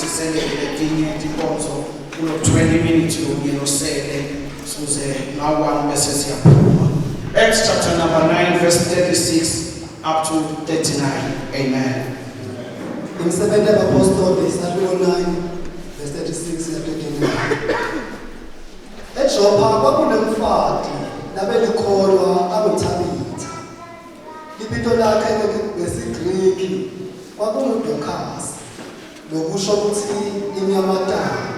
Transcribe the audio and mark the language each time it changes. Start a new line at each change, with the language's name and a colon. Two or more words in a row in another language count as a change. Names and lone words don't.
Swati: letinye inkonzo kulo 20 minutes lokuyenosele suze ngawa bese siyaphuma.
English: Acts chapter number 9 verse 36 up to 39. Amen.
Swati: Imsebenzi yabapostoli Saluko 9 verse 36 to 39. eJopha kwakunemfati labelikholwa abuThabitha. Ibito lakhe ngesiGriki kwakunguDorcas, lokusho ukuthi inyamatana.